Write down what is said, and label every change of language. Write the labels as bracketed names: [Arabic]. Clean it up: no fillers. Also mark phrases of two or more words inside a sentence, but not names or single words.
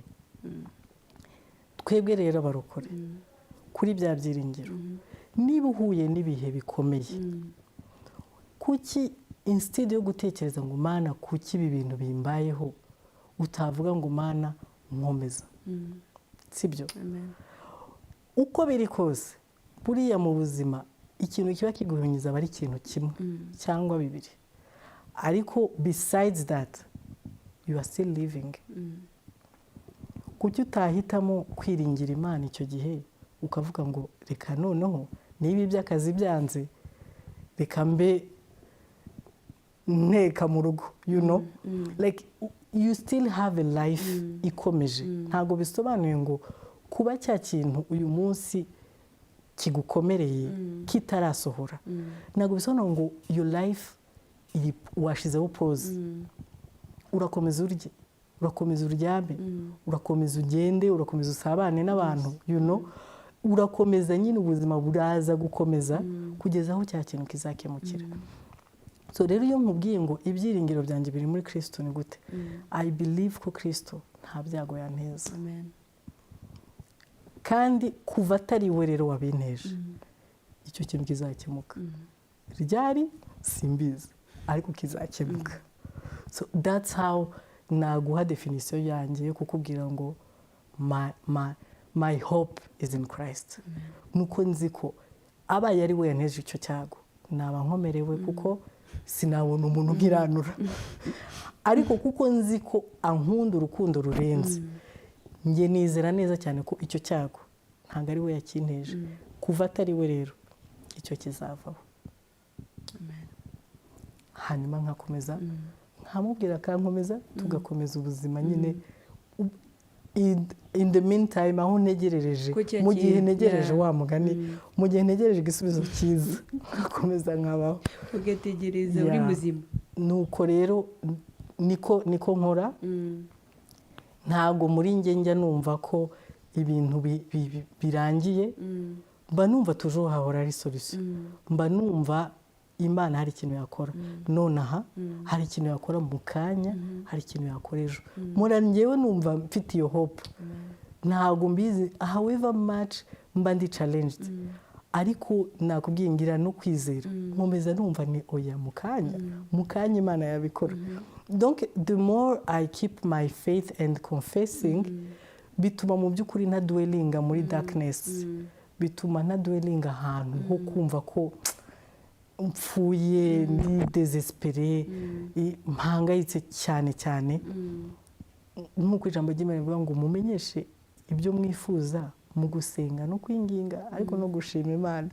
[Kinyarwanda] Twebwe rero abarokore kuri bya byiringiro, niba uhuye n'ibihe bikomeye, kuki instead yo gutekereza ngo Mana kuki ibi bintu bimbayeho utavuga ngo Mana nkomeza? Sibyo? Uko biri kose buriya mu buzima ikintu kiba kiguhunyiza aba ari ikintu kimwe cyangwa bibiri, ariko [English] besides that you are still living. [Kinyarwanda] Kuki utahitamo kwiringira Imana icyo gihe ukavuga ngo reka noneho niba iby'akazi byanze reka mbe nteka mu rugo, [English] you know, like you still have a life ikomeje. [Kinyarwanda] Ntabwo bisobanuye ngo kuba cya kintu uyu munsi kigukomereye kitarasohora, ntabwo bisobanura ngo [English] your life [Kinyarwanda] washizeho pause. Urakomeza urye, urakomeza uryame, urakomeza ugende, urakomeza usabane n'abantu, [English] you know, [Kinyarwanda] urakomeza nyine ubuzima buraza gukomeza kugeza aho cya kintu kizakemukira. So rero iyo nkubwiye ngo ibyiringiro byanjye biri muri Kristo ni gute, [English] I believe [Kinyarwanda] ko Kristo nta byago yanteza. Kandi kuva atari we rero wabinteje, icyo kintu kizakemuka. Ryari simbizi, ariko kizakemuka. [English] So that's how [Kinyarwanda] naguha definition yanjye yo kukubwira ngo [English] my hope is in Christ. [Kinyarwanda] Nuko nzi ko abaye ari we yanteje icyo cyago naba nkomerewe, kuko sinabona umuntu ugiranura. Ariko kuko nzi ko ankunda urukundo rurenze, njye nizera neza cyane ko icyo cyago ntabwo ari we yakinteje. Kuva atari we rero icyo kizavaho. Hanyuma nkakomeza nkamubwira akankomeza, tugakomeza ubuzima nyine. [English] In the meantime, [Kinyarwanda] aho ntegerereje, mu gihe ntegereje wa mugani, mu gihe ntegereje igisubizo cyiza, nkakomeza nkabaho, ugategereza uri muzima. Nuko rero niko nkora. Ntabwo muri njye njya numva ko ibintu birangiye, mba numva toujours hahora ari solution. Mba numva Imana hari ikintu yakora nonaha, hari ikintu yakora mu kanya, hari ikintu yakora ejo. Mura njyewe numva mfite iyo hope. Ntabwo mbizi [English] however much [Kinyarwanda] mba ndi challenged, ariko nakubwiye ngira no kwizera, nkomeza numva ni oya mu kanya Imana yabikora. [English] Donc the more I keep my faith and confessing, [Kinyarwanda] bituma mu by'ukuri na dwellinga muri darkness, bituma na dwellinga ahantu ho kumva ko mpfuye, ndi desespere, mpangayitse cyane cyane. Nk'uko ijambo ry'Imana rivuga ngo mumenyeshe ibyo mwifuza mu gusenga no kwinginga, ariko no gushima Imana.